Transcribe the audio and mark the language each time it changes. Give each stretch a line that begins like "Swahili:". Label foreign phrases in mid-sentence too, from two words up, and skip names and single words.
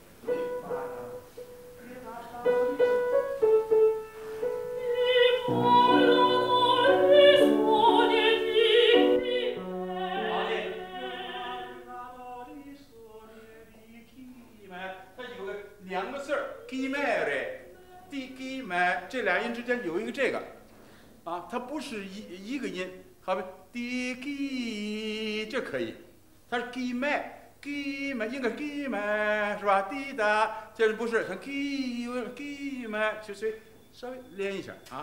Chinese: 它有个两个字儿 ， gi me，di gi me，这俩音之间有一个这个，啊，它不是一个音，好比 di gi 这可以，它是 gi me。gi me 应该是 gi me 是吧？滴答，这不是，它 gi me 就稍微连一下啊。